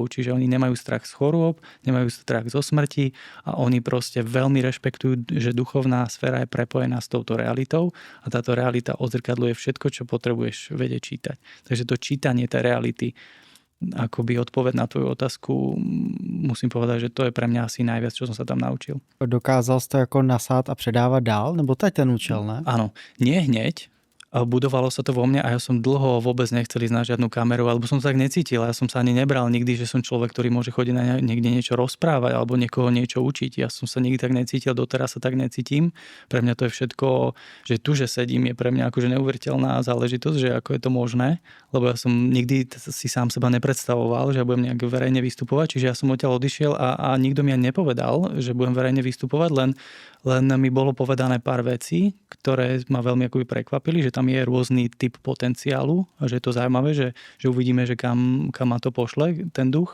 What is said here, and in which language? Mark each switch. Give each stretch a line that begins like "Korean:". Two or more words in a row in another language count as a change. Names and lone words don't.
Slovak: Čiže oni nemajú strach z chorôb, nemajú strach zo smrti a oni proste veľmi rešpektujú, že duchovná sféra je prepojená s touto realitou a táto realita odzrkadľuje všetko, čo potrebuješ vedieť čítať. Takže to čítanie tej reality, akoby odpoveď na tvoju otázku, musím povedať, že to je pre mňa asi najviac, čo som sa tam naučil.
Czech: Dokázal si to jako nasát a předávat dál? Nebo to je ten účel, ne?
Slovak: Áno, nie hneď, A budovalo sa to vo mne a ja som dlho vôbec nechcel ísť na žiadnu kameru, alebo som sa tak necítil. Ja som sa ani nebral nikdy, že som človek, ktorý môže chodiť na niekde niečo rozprávať alebo niekoho niečo učiť. Ja som sa nikdy tak necítil, doteraz sa tak necítim. Pre mňa to je všetko, že tu, že sedím, je pre mňa akože neuveriteľná záležitosť, že ako je to možné, lebo ja som nikdy si sám seba nepredstavoval, že budem nejak verejne vystupovať, čiže ja som odtiaľ odišiel a nikto mi ani nepovedal, že budem verejne vystupovať, len mi bolo povedané pár vecí, ktoré ma veľmi akoby prekvapili, že tam je rôzny typ potenciálu a že je to zaujímavé, že uvidíme, že kam ma to pošle, ten duch.